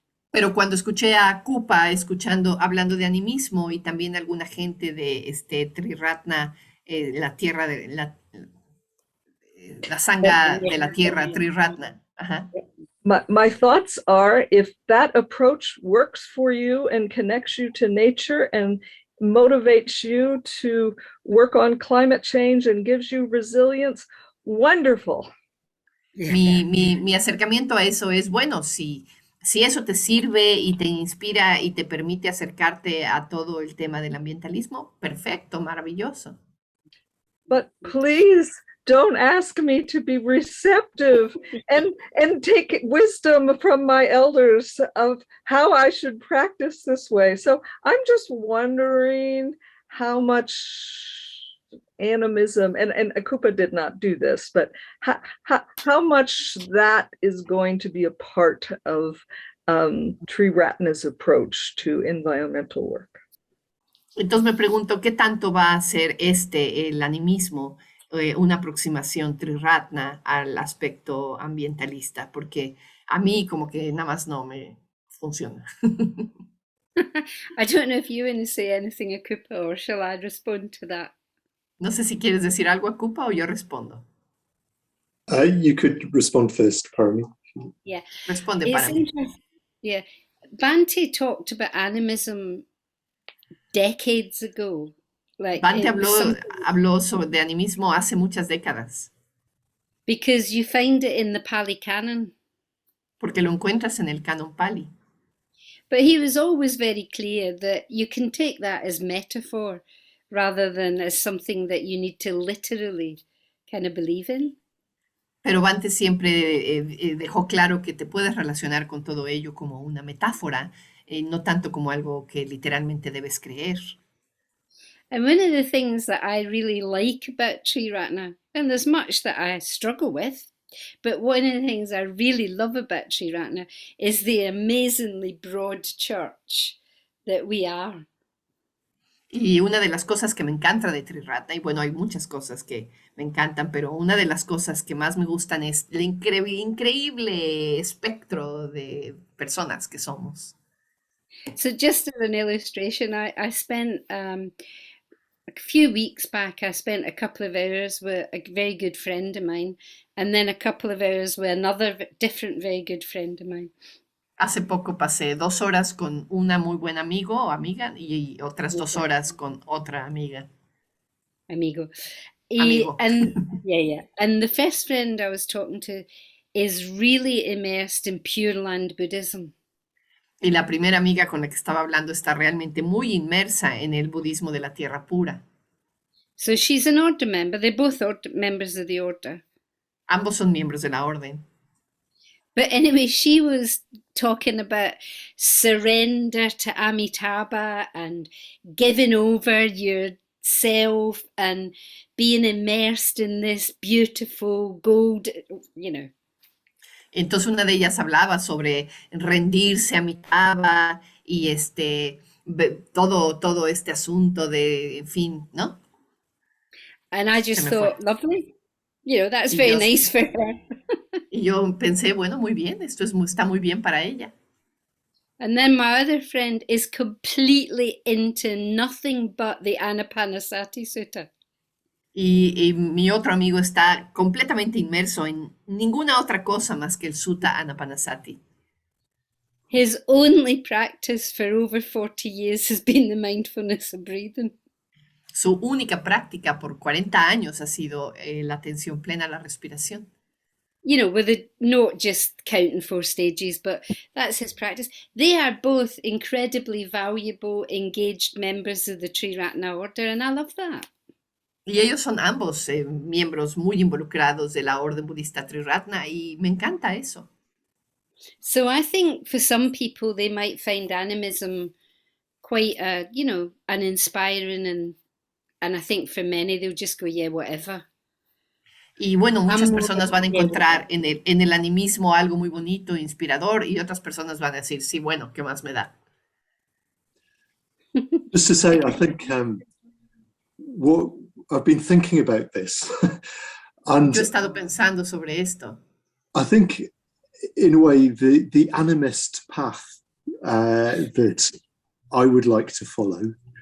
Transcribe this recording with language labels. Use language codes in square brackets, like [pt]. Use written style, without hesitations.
[es] pero cuando escuché a Kupa hablando de animismo y también alguna gente de Triratna, la tierra de la Sangha de la Tierra, Triratna. Ajá. [en] My thoughts are, if that approach works for you and connects you to nature and motivates you to work on climate change and gives you resilience, wonderful. [es] Mi acercamiento a eso es, bueno, si eso te sirve y te inspira y te permite acercarte a todo el tema del ambientalismo, perfecto, maravilloso. [en] But please don't ask me to be receptive and take wisdom from my elders of how I should practice this way. So I'm just wondering how much animism, and Akupa did not do this, but how much that is going to be a part of Triratna's approach to environmental work? [es] Entonces me pregunto, ¿qué tanto va a ser el animismo, una aproximación Triratna al aspecto ambientalista? Porque a mí como que nada más no me funciona. [en] I don't know if you want to say anything, Akupa, or shall I respond to that? [es] No sé si quieres decir algo, Akupa, o yo respondo. [en] You could respond first, Parami. Yeah. [es] Responde [en] It's [es] para mí. [en] interesting. Yeah. Bhante talked about animism decades ago. Like [es] Bhante [en] it was [es] habló de animismo hace muchas décadas, [en] because you find it in the Pali Canon. [es] porque lo encuentras en el Canon Pali. [en] But he was always very clear that you can take that as metaphor rather than as something that you need to literally kind of believe in. [es] Pero Bhante siempre dejó claro que te puedes relacionar con todo ello como una metáfora, no tanto como algo que literalmente debes creer. [en] And one of the things that I really like about Triratna, and there's much that I struggle with, but one of the things I really love about Triratna is the amazingly broad church that we are. [es] Y una de las cosas que me encanta de Triratna, y bueno, hay muchas cosas que me encantan, pero una de las cosas que más me gustan es el increíble espectro de personas que somos. [en] So just as an illustration, I spent a few weeks back, I spent a couple of hours with a very good friend of mine, and then a couple of hours with another different very good friend of mine. [es] Hace poco pasé 2 horas con una muy buena amigo o amiga y otras 2 horas con otra amiga. Amigo. Amigo. [en] And yeah. And the first friend I was talking to is really immersed in Pure Land Buddhism. [es] Y la primera amiga con la que estaba hablando está realmente muy inmersa en el budismo de la tierra pura. [en] So she's an order member. They're both members of the order. [es] Ambos son miembros de la orden. [en] But anyway, she was talking about surrender to Amitabha and giving over yourself and being immersed in this beautiful gold, you know. [es] Entonces una de ellas hablaba sobre rendirse a Amitabha y todo este asunto de, en fin, ¿no? [en] And I just thought, lovely. You know, that's very nice for her. [es] Y yo pensé, bueno, muy bien, está muy bien para ella. [en] And then my other friend is completely into nothing but the Anapanasati Sutta. [es] Y mi otro amigo está completamente inmerso en ninguna otra cosa más que el Sutta Anapanasati. [en] His only practice for over 40 years has been the mindfulness of breathing. [es] Su única práctica por 40 años ha sido la atención plena a la respiración. [en] You know, not just counting 4 stages, but that's his practice. They are both incredibly valuable, engaged members of the Triratna order, and I love that. [es] Y ellos son ambos miembros muy involucrados de la orden budista Triratna y me encanta eso. [en] So I think for some people they might find animism quite, uninspiring, and I think for many they'll just go, yeah, whatever. [es] Y bueno, muchas personas van a encontrar en el animismo algo muy bonito, inspirador, y otras personas van a decir, sí, bueno, ¿qué más me da? [en] Just to say, I think what I've been thinking about this, and [es] Yo he estado pensando sobre esto. [en] I think, in a way, the animist path that I would like to follow.